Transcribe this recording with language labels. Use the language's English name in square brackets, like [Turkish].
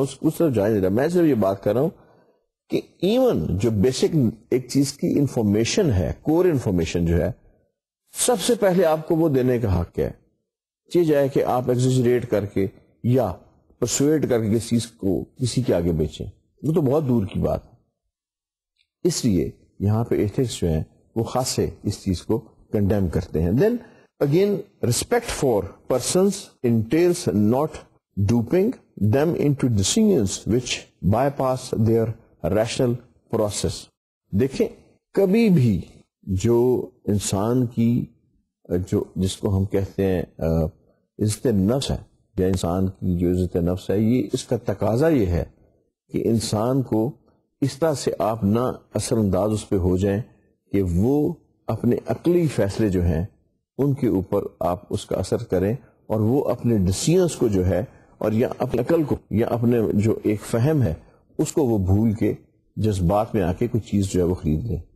[Urdu] میں اس طرف جانے نہیں رہا، میں صرف یہ بات کر رہا ہوں کہ ایون جو بیسک ایک چیز کی انفارمیشن ہے، کور انفارمیشن جو ہے، سب سے پہلے آپ کو وہ دینے کا حق ہے. یہ جائے کہ آپ ایگزیجریٹ کر کے یا پرسویٹ کر کے کسی چیز کو کسی کے آگے بیچیں، وہ تو بہت دور کی بات ہے. اس لیے یہاں پہ ایتھکس جو ہیں وہ خاصے اس چیز کو کنڈیم کرتے ہیں. دین [English] Again, respect for persons entails not duping them into decisions which bypass their rational process. [Urdu] دیکھیں کبھی بھی جو انسان کی جو جس کو ہم کہتے ہیں عزت نفس ہے یا انسان کی جو عزت نفس ہے، یہ اس کا تقاضا یہ ہے کہ انسان کو اس طرح سے آپ نہ اثر انداز اس پہ ہو جائیں کہ وہ اپنے عقلی فیصلے جو ہیں ان کے اوپر آپ اس کا اثر کریں، اور وہ اپنے ڈیسیژنس کو جو ہے اور یا اپنے عقل کو یا اپنے جو ایک فہم ہے اس کو وہ بھول کے جذبات میں آ کے کوئی چیز جو ہے وہ خرید لیں.